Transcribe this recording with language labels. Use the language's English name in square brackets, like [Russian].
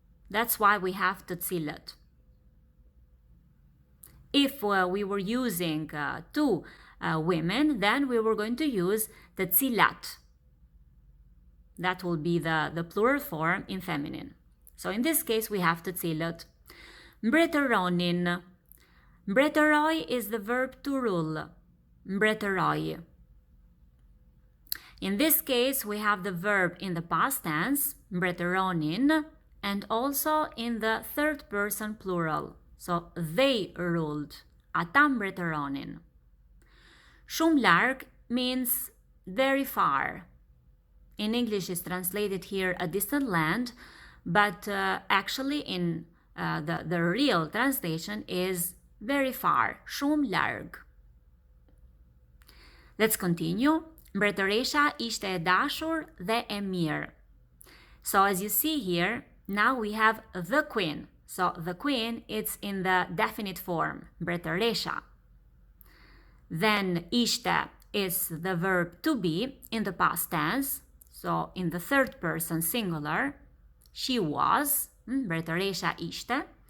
[English] That's why we have [Albanian] të cilët. [English] If we were using two women, then we were going to use [Albanian] të cilat. [English] That will be the plural form in feminine. So in this case, we have [Albanian] të cilët. Mbretëronin. [English] Mbretëroj is the verb to rule. Mbretëroj. In this case, we have the verb in the past tense, mbretëronin, and also in the third person plural. So they ruled. [Albanian] ata mbretëronin. Shumë larg [English] means very far. In English is translated here a distant land, but actually in the real translation is very far, [Albanian] shumë larg. [English] Let's continue. [Albanian] Mbretëresha ishte e dashur dhe e mirë. [English] So as you see here, now we have the queen. So the queen, it's in the definite form, mbretëresha. Then ishte is the verb to be in the past tense. So in the third person singular, she was, [Albanian] mbretëresha ishte.